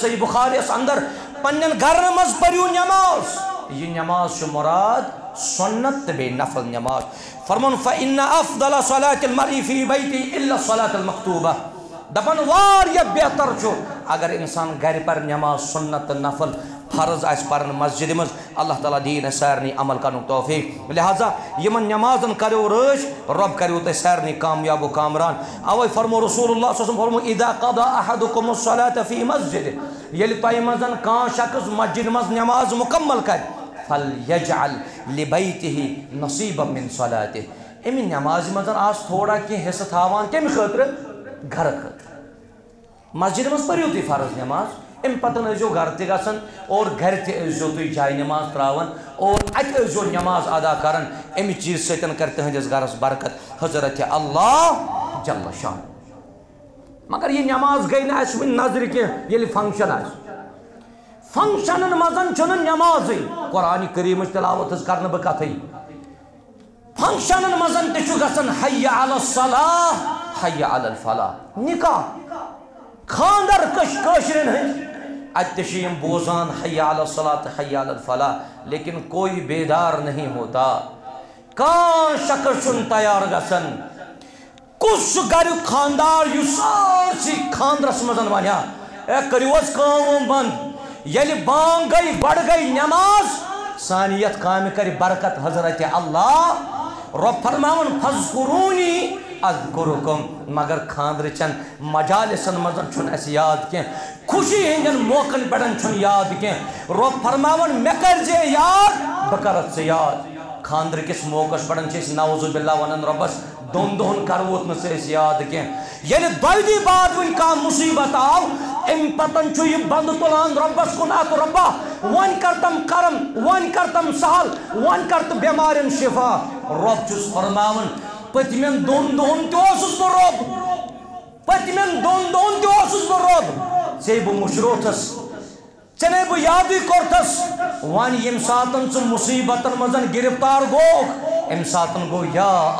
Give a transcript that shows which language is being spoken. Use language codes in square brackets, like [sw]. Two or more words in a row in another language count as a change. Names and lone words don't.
[ks] صحیح بخاریس اندر پنن گھرن مز پریو نماز یہ نماز چھ مراد سنت تہ بیٚیہِ نفل نماز فرمون [ar] فإن افضل صلاة المرء فی بیتی الا الصلاة المکتوبہ [ks] دپن واریاہ بہتر چھُ اگر انسان گھر پر نماز سنت نفل فرض آس پرن مسجد مز اللہ تعالیٰ دین سارنی عمل کرن توفیق لہذا یمن نمازن کرو رٲچھ رب کریو تہ سارنی کامیاب و کامران اوے فرمو رسول اللہ [ar] صلی اللہ علیہ وسلم [ks] فرمو [ar] اذا قضى احدكم الصلاة في مسجد [ks] یل تہ مزن کان شخص مسجد مز نماز مکمل کر [ar] فلیجعل لبیته نصیبا من صلاته [ks] امی نماز مزن آس تھوڑا کی حصہ تھاوان کمی خاطر گھر خاطر مسجد مز پریو تہ فرض نماز ام پتن ازو گھر تہ گژھن اور گھر تہ ازو تھی جائے نماز تراون اور ات ازو نماز ادا کرن امی چیز سۭتۍ کر تہنٛدِس گھرس برکت حضرت اللہ جل شان مگر یہ نماز گئی نہ اسہ نظر کی ییٚلہِ فنکشن آسہِ فنکشنن مزن چھنہٕ نمازٕے قرآن کریمٕچ تلاوت حظ کرنہٕ بہٕ کتھٕے فنکشنن مزن تہ چھُ گژھان [ar] حی علی الصلاح حی علی الفلاح [ks] نکاح خاندر کٲشرین ہٕنٛدۍ اتہ چھ یم بوزان [ar] حی علی الصلاۃ حی علی الفلاح [ur] لیکن کوئی بیدار نہیں ہوتا [ks] کان شخص چھُنہٕ تیار گژھان کس گھریُک خاندار یُس سارسی خاندرس مزن ونیا اے کٔرِو حظ کٲم بنٛد ییٚلہِ بانگ گئی بڑ گئی نماز سانہِ یتھ کامہِ کرِ برکت حضرت اللہ رب فرماون [ar] فاذکرونی اذکرکم [ks] مگر خاندر چن مجالسن مزن چھن اس یاد کی خوشی ہندن موقعن پڑن چھن یاد کی رب فرماون مے کر جے یاد بکرت سے یاد خاندر کس موقعس پڑن چھ [ar] نعوذ باللہ [ks] ونن ربس دون دون کروت نہ سے یاد کی ییٚلہِ دۄیہِ بعد ون کا مصیبت آو ام پتن چھُ یہ بند تلان ربس کن ات ربا ون کرتم کرم ون کرتم سہل ون کرت بیمارن شفا رب چھس فرماون پتمن دون دون تہ رب پتمن دون دون تہ رب ژے بہ مشروتس ژے بہ یادی کورتس ون یم ساتن ژٕ مصیبتن مزن گرفتار گوکھ ام ساتن گو یا